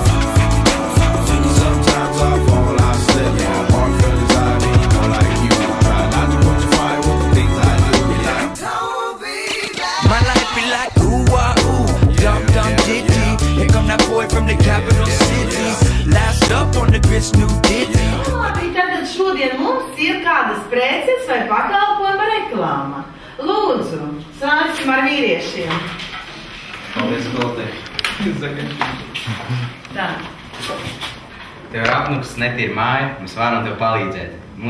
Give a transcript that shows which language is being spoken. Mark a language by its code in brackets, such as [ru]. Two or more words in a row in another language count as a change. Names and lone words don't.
[en] Sometimes I fall, I slip. Yeah, I walk feelings I be more like you. Try not to put your fire with the things I do. Like my life be like ooh ah ooh, dum dum ditty. Here come that boy from the capital city. Last up on the grits, new ditty. [lv] Labi, tātad šodien mums ir kādas preces vai pakalpojuma reklāma. Lūdzu, sāksim ar vīriešiem. Paldies, Goldē. Tā. Tev ir apnuks netīra māja, mēs varam tev palīdzēt.